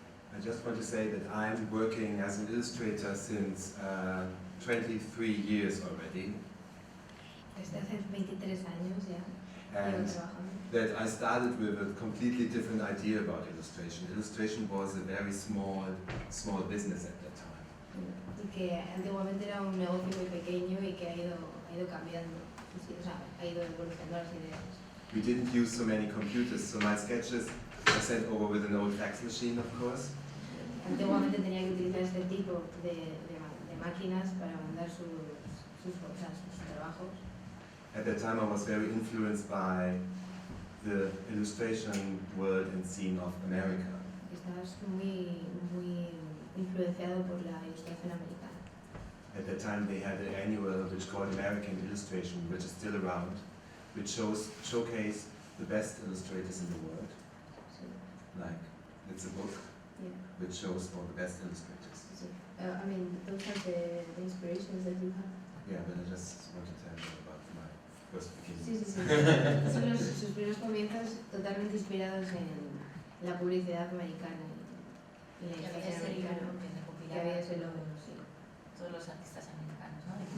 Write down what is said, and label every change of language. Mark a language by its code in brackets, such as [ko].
[en] I just want to say that I'm working as an illustrator since 23 years already. [es] Desde hace 23 años ya. [en] And that I started with a completely different idea about illustration. Illustration was a very small business at that time. [es] Y que antiguamente era un negocio muy pequeño y que ha ido cambiando, o sea, ha ido evolucionando las ideas. [en] We didn't use so many computers, so my sketches are sent over with an old fax machine, of course. [es] Antiguamente tenía que utilizar este tipo de máquinas para mandar sus trabajos. [en] At that time I was very influenced by the illustration world and scene of America. [es] Estabas muy influenciado por la ilustración americana. [en] At that time they had an annual which called American Illustration, which is still around, which showcase the best illustrators in the world. [es] Sí. [en] Like, it's a book which shows all the best illustrators. [es] Sí. [en] I mean, those are the inspirations that you have. Yeah, but I just want to tell you about my first beginning. [es] Sí. Son sus primeros comienzos totalmente inspirados en la publicidad americana y la ilustración americana. Que había ese logo, sí. Todos los artistas americanos, ¿no?